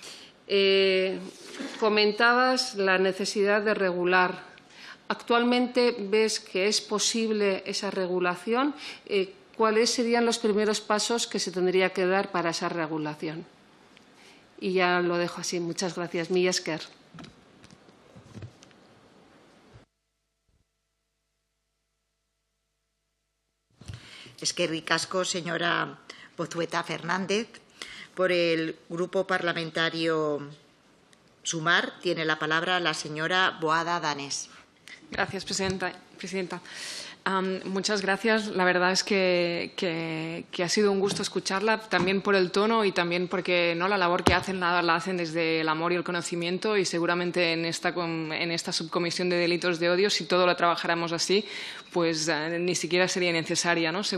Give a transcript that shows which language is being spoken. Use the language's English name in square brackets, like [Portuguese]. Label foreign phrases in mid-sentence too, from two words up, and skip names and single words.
[Spanish] Comentabas la necesidad de regular. ¿Actualmente ves que es posible esa regulación? ¿Cuáles serían los primeros pasos que se tendría que dar para esa regulación? Y ya lo dejo así. Muchas gracias. [Basque] Mila esker. Eskerrik asko, señora Pozueta Fernández. [Spanish] Por el Grupo Parlamentario Sumar tiene la palabra la señora Boada Danés. Gracias, presidenta. Muchas gracias. La verdad es que ha sido un gusto escucharla, también por el tono y también porque la labor que hacen la hacen desde el amor y el conocimiento, y seguramente en esta subcomisión de delitos de odio, si todo lo trabajáramos así, pues ni siquiera sería necesaria, ¿no?